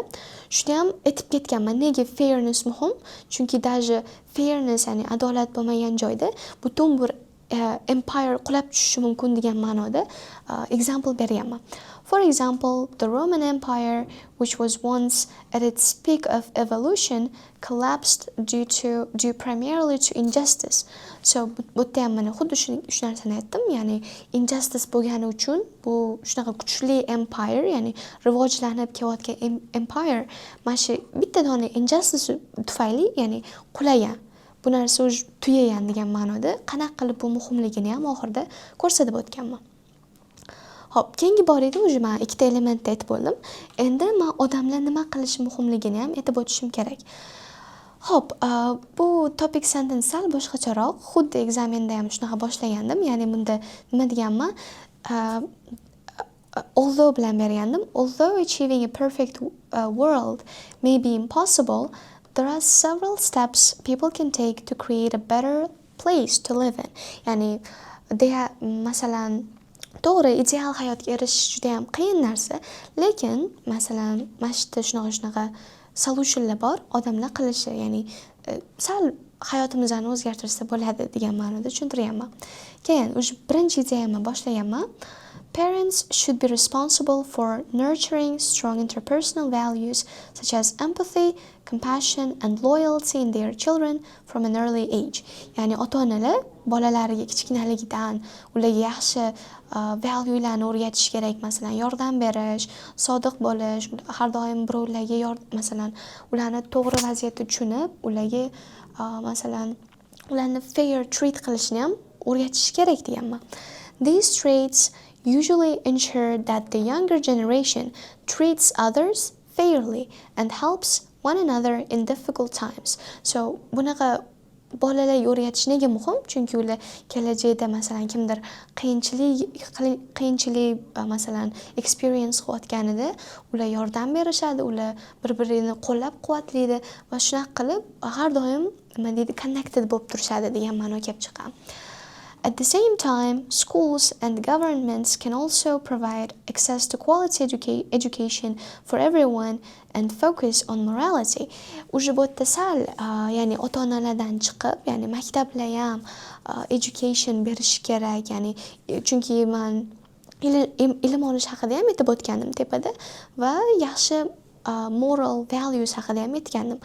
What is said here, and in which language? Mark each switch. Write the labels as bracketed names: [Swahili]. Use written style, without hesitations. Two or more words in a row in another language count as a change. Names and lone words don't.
[Uzbek] Shuni ham aytib ketganman. Nega fairness muhim? Chunki даже fairness, ya'ni adolat bo'lmagan joyda butun bir empire qulab tushishi mumkin degan ma'noda example beryapman. [English] For example, the Roman Empire, which was once at its peak of evolution, collapsed due primarily to injustice. [Uzbek] So bu yerda ham mana xuddi shu narsani aytdim, ya'ni injustice bo'lgani uchun bu shunaqa kuchli empire, ya'ni rivojlanib kelayotgan empire mana shu bitta dona injustice tufayli, ya'ni qulagan. Bu narsa tugagan degan ma'noda qanaqa qilib bu muhimligini ham oxirida ko'rsatib o'tganman. Hop, keyingi borida уже men ikkita elementni aytib bo'ldim. Endi men odamlar nima qilishi muhimligini ham aytib o'tishim kerak. Hop, bu topic sentence sal boshqacharoq, xuddi ekzamenda ham shunaqa boshlagandim. Ya'ni bunda nima deganman? Although bilan bergandim. [English] Although achieving a perfect world may be impossible, there are several steps people can take to create a better place to live in. [Uzbek] Ya'ni masalan to'g'ri, ideal hayotga erishish juda ham qiyin narsa, lekin masalan mana shunaqa solutionlar bor, odamlar qilishi, ya'ni sal hayotimizni o'zgartirsa bo'ladi degan ma'noda tushuntiryapman. Keyin o'sha birinchi ideyamni boshlaganman. [English] Parents should be responsible for nurturing strong interpersonal values such as empathy, compassion and loyalty in their children from an early age. [Uzbek] Ya'ni ota-onalar bolalariga kichkinaligidan ularga yaxshi valuelarni o'rgatish kerak. Masalan, yordam berish, sodiq bo'lish, har doim birovlarga masalan, ularni to'g'ri vaziyatda tushunib, ularga masalan, ularni [English] fair treat [Uzbek] qilishni ham o'rgatish kerak deganman. [English] These traits usually ensure that the younger generation treats others fairly and helps one another in difficult times. [Uzbek] So, bunaqa bolalarga o'rgatish nega muhim? Chunki ular kelajakda masalan kimdir qiyinchilik masalan experience qilayotganida ular yordam berishadi, ular bir-birini qo'llab-quvvatlaydi va shunaqa qilib har doim nima deydi, connected bo'lib turishadi degan ma'no kelib chiqadi. [English] At the same time, schools and governments can also provide access to quality education for everyone and focus on morality. [Uzbek] Уже bu yerda sal, ya'ni ota-onalardan chiqib, ya'ni maktablar ham education berish kerak, ya'ni chunki men ilm olish haqida ham aytib o'tgandim tepada va yaxshi [English] moral values [Uzbek] haqida ham aytgandim.